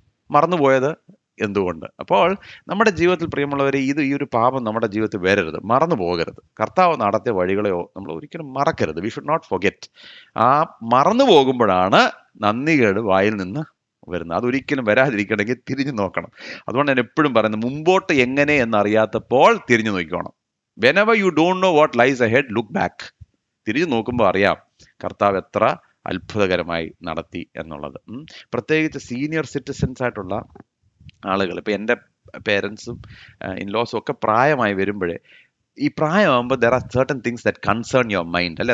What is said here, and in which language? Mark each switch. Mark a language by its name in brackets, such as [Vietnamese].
[Malayalam] മറന്നുപോയത് എന്തുകൊണ്ട്? അപ്പോൾ നമ്മുടെ ജീവിതത്തിൽ പ്രിയമുള്ളവരെ, ഈ ഒരു പാപം നമ്മുടെ ജീവിതത്തിൽ വരരുത്, മറന്നു പോകരുത്. കർത്താവ് നടത്തിയ വഴികളെയോ നമ്മൾ ഒരിക്കലും മറക്കരുത്. [English] We should not forget. [Malayalam] ആ മറന്നു പോകുമ്പോഴാണ് നന്ദികേട് വായിൽ നിന്ന് വരുന്നത്. അതൊരിക്കലും വരാതിരിക്കണമെങ്കിൽ തിരിഞ്ഞു നോക്കണം. അതുകൊണ്ട് ഞാൻ എപ്പോഴും പറയുന്നത്, മുമ്പോട്ട് എങ്ങനെ എന്നറിയാത്തപ്പോൾ തിരിഞ്ഞു നോക്കണം. [English] whenever you don't know what lies ahead, look back. [Malayalam] തിരിഞ്ഞു നോക്കുമ്പോൾ അറിയാം കർത്താവ് എത്ര അത്ഭുതകരമായി നടത്തി എന്നുള്ളത്. പ്രത്യേകിച്ച് സീനിയർ സിറ്റിസൻസ് ആയിട്ടുള്ള ആളുകൾ, ഇപ്പം എൻ്റെ പേരൻസും ഇൻലോസും ഒക്കെ പ്രായമായി വരുമ്പോഴേ, ഈ പ്രായമാകുമ്പോൾ [English] there are certain things that concern your mind [Malayalam] അല്ലേ?